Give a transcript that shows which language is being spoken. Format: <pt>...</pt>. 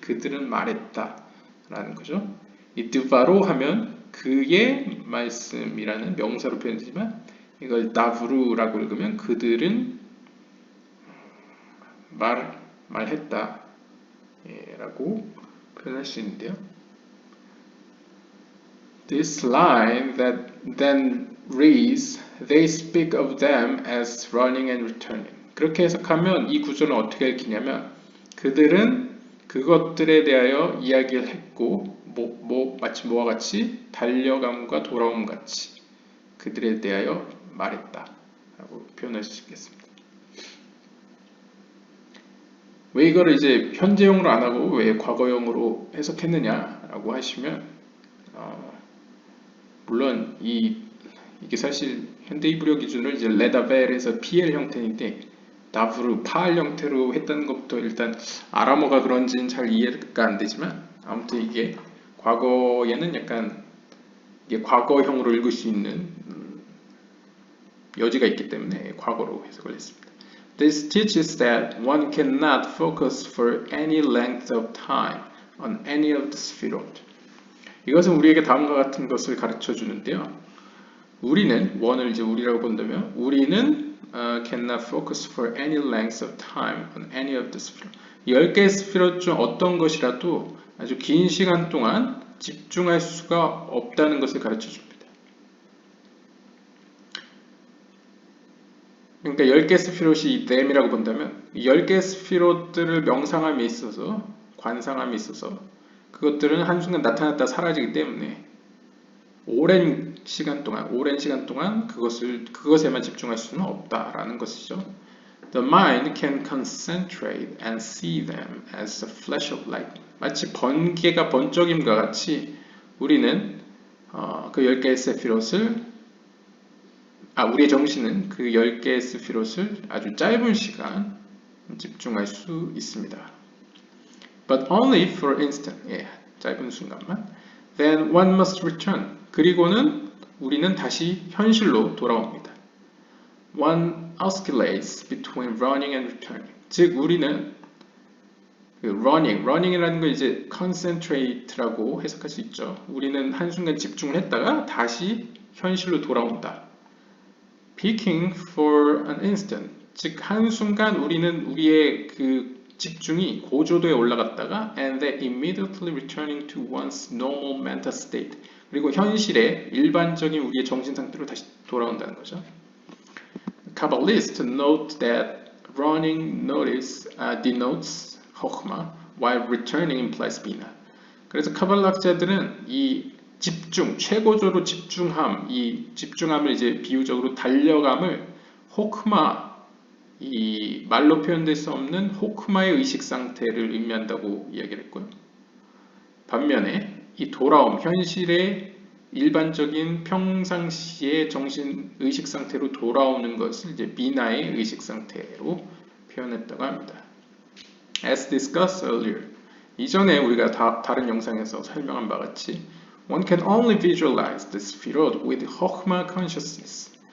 <ko>그들은 말했다 라는 거죠. 이 드바로 하면 그의 말씀이라는 명사로 표현되지만 이걸 다브루라고 읽으면 그들은 말했다 라고 표현할 수 있는데요.</ko> <en>This line that then reads, they speak of them as running and returning.</en> <ko>그렇게 해석하면 이 구조는 어떻게 읽히냐면 그들은 그것들에 대하여 이야기를 했고 마치 뭐와 같이 달려감과 돌아옴 같이 그들에 대하여 말했다 라고 표현할 수 있겠습니다. 왜 이거를 이제 현재형으로 안 하고 왜 과거형으로 해석했느냐라고 하시면 물론 이게 사실 현대 히브리어 기준으로 이제 레다벨에서 PL 형태인데 다브루 파알 형태로 했다는 것부터 일단 아람어가 그런지는 잘 이해가 안 되지만 아무튼 이게 과거에는 약간 이게 과거형으로 읽을 수 있는 여지가 있기 때문에 과거로 해석을 했습니다.</ko> <en>This teaches that one cannot focus for any length of time on any of the sefirot.</en> <ko>이것은 우리에게 다음과 같은 것을 가르쳐 주는데요. 우리는 원을 이제 우리라고 본다면 우리는</ko> <en>cannot focus for any length of time on any of the sefirot.</en> <ko>10개의 스피롯 중 어떤 것이라도 아주 긴 시간 동안 집중할 수가 없다는 것을 가르쳐 줍니다. 그러니까 10개 스피롯이 them이라고 본다면 10개 스피롯들을 명상함에 있어서 관상함에 있어서 그것들은 한순간 나타났다 사라지기 때문에 오랜 시간 동안 그것에만 집중할 수는 없다라는 것이죠.</ko> <en>The mind can concentrate and see them as a flash of light.</en> <ko>마치 번개가 번쩍임과 같이 우리는 그 10개의 세피롯을 우리의 정신은 그 10개의 스피롯을 아주 짧은 시간 집중할 수 있습니다.</ko> <en>But only for instant.</en> <ko>예, 짧은 순간만.</ko> <en>Then one must return.</en> <ko>그리고는 우리는 다시 현실로 돌아옵니다.</ko> <en>One oscillates between running and returning.</en> <ko>즉 우리는 running이라는 걸 이제 concentrate라고 해석할 수 있죠. 우리는 한순간 집중을 했다가 다시 현실로 돌아온다.</ko> <en>Peaking for an instant.</en> <ko>즉 한순간 우리는 우리의 그 집중이 고조도에 올라갔다가</ko> <en>and then immediately returning to one's normal mental state.</en> <ko>그리고 현실의 일반적인 우리의 정신 상태로 다시 돌아온다는 거죠.</ko> <en>Kabbalists note that running denotes 호크마, while returning implies bina.</en> <ko>그래서 카발라 학자들은 이 집중, 최고조로 집중함, 이 집중함을 이제 비유적으로 달려감을 호크마, 이 말로 표현될 수 없는 호크마의 의식 상태를 의미한다고 이야기를 했고요. 반면에 이 돌아옴, 현실의 일반적인 평상시의 정신 의식 상태로 돌아오는 것을 이제 비나의 의식 상태로 표현했다고 합니다.</ko> <en>As discussed earlier,</en> <ko>이전에 우리가 다른 영상에서 설명한 바 같이</ko> <en>one can only visualize the sphirot with Chokhmah consciousness.</en>